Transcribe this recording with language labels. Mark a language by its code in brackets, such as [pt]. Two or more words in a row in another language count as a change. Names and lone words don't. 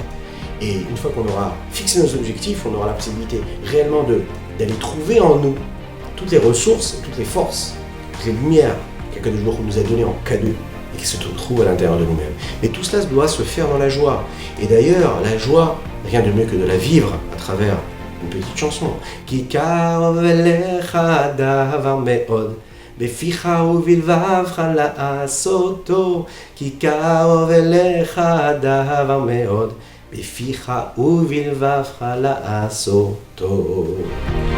[fr] Et une fois qu'on aura fixé nos objectifs, on aura la possibilité réellement d'aller trouver en nous toutes les ressources, toutes les forces, toutes les lumières qu'Akadosh Baruch Hu nous a données en cadeau et qui se trouvent à l'intérieur de nous-mêmes. Mais tout cela doit se faire dans la joie. Et d'ailleurs, la joie, rien de mieux que de la vivre à travers une petite chanson. [he] כי קרוב אליך דבר מאד בפיך ובלבבך לעשתו. כי קרוב אליך דבר מאד בפיך ובלבבך לעשתו.